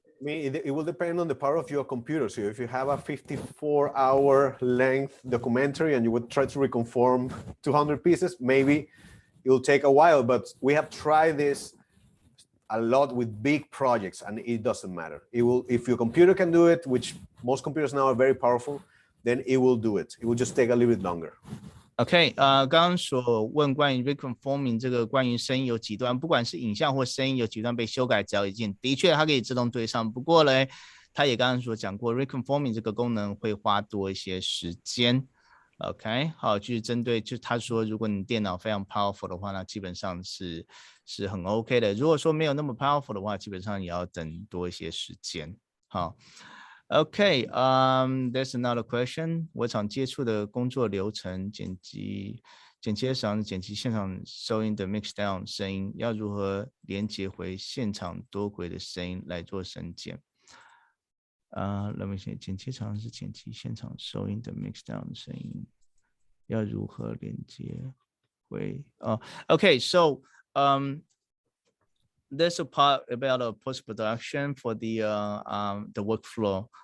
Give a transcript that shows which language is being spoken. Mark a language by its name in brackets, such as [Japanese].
[English] I mean, it will depend on the power of your computer. So if you have a 54-hour length documentary and you would try to reconform 200 pieces, maybe it will take a while, but we have tried this a lot with big projects and it doesn't matter. It will, if your computer can do it, which most computers now are very powerful, then it will do it. It will just take a little bit longer. [Chinese] OK， 刚刚所问关于 reconforming 这个关于声音有几段，不管是影像或声音有几段被修改，只要一键，的确它可以自动对上。不过呢，他也刚刚所讲过 ，reconforming 这个功能会花多一些时间。 OK， 好，就是针对，就他说，如果你电脑非常 powerful 的话，那基本上是很 OK 的。如果说没有那么 powerful 的话，基本上也要等多一些时间。好。 [English] Okay, there's another question. [Chinese] 我常接触的工作流程，剪辑上剪辑现场收音的 mix down 声音，要如何连接回现场多轨的声音来做删减？ [English] Let me see. [Chinese] 剪接场是剪辑现场收音的 mix down 声音，要如何连接回？ [English] Okay, so there's a part about post-production for the workflow.